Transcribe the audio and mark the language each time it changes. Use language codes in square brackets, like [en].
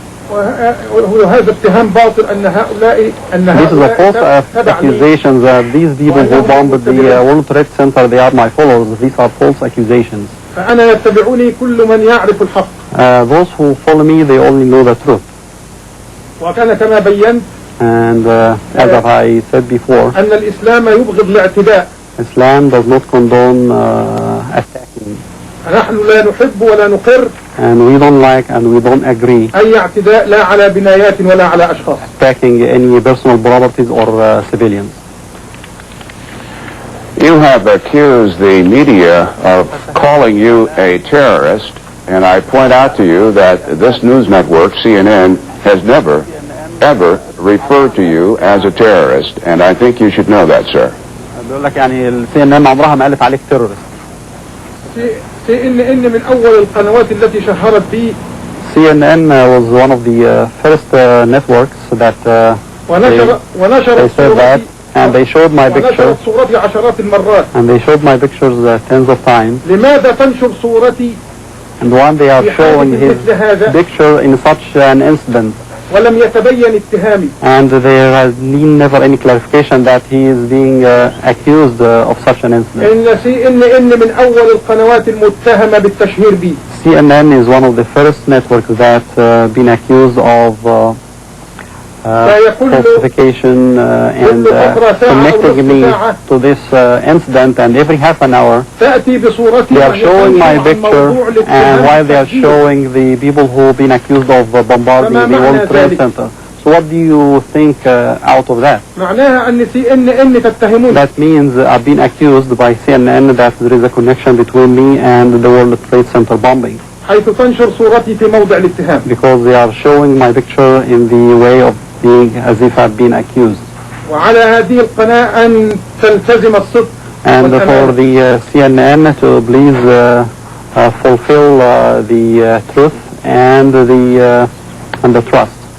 [ar] وهذا اتهام باطل أن هؤلاء [en] This is a false accusation that these people who bombed the World Trade Center, they are my followers. These are false accusations. [ar] فأنا يتبعني كل من يعرف الحق. [en] Those who follow me, they only know the truth. [ar] وكان كما بينت. [en] And as I said before, [ar] أن الإسلام يبغض الاعتداء. [en] Islam does not condone attacking. [ar] نحن لا نحب ولا نقر. [en] And we don't like and we don't agree. [ar] أي اعتداء لا على بنايات ولا على أشخاص. [en] Attacking any personal properties or civilians. You have accused the media of calling you a terrorist, and I point out to you that this news network, CNN, has never, ever referred to you as a terrorist, and I think you should know that, sir. [ar] بيقول لك يعني CNN عمرها ما قالت عليك [en] terrorist. [ar] CNN من أول القنوات التي شهرت بي. [en] CNN was one of the first networks that they said that, and they showed my picture. [ar] صورتي عشرات المرات. [en] And they showed my pictures tens of times. [ar] لماذا تنشر صورتي؟ [en] And one they are showing his picture in such an incident. [ar] ولم يتبين اتهامي. [en] And there has been never any clarification that he is being accused of such an incident. [ar] إن CNN من أول القنوات المتهمة بالتشهير بي. [en] CNN is one of the first networks that been accused of falsification and connecting me to this incident, and every half an hour they are showing my picture, and while they are showing the people who have been accused of bombarding the World Trade Center. So what do you think out of that? That means I've been accused by CNN that there is a connection between me and the World Trade Center bombing. [ar] حيث تنشر صورتي في موضع الاتهام. [en] Because they are showing my picture in the way of being as if I've been accused. [ar] وعلى هذه القناة أن تلتزم الصدق. [en] And for the CNN to please fulfill the truth and the trust.